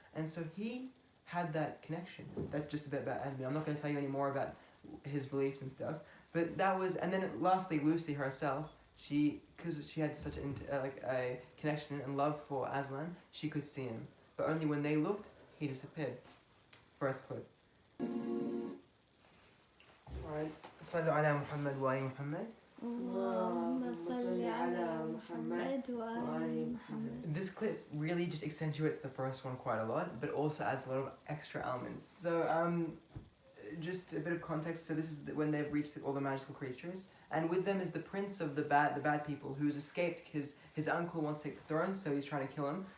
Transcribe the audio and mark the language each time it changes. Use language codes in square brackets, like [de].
[en] And so he had that connection. That's just a bit about Edmund. I'm not going to tell you any more about his beliefs and stuff, but that was, and then lastly, Lucy herself, because she had such a connection and love for Aslan, she could see him, but only when they looked, he disappeared. First clip. [ar] Alright, صلوا على محمد وآل محمد. اللهم صل على محمد وآل محمد. [en] This clip really just accentuates the first one quite a lot, but also adds a lot of extra elements. So, just a bit of context. So this is when they've reached all the magical creatures, and with them is the prince of the bad people, who's escaped because his uncle wants to take the throne, so he's trying to kill him.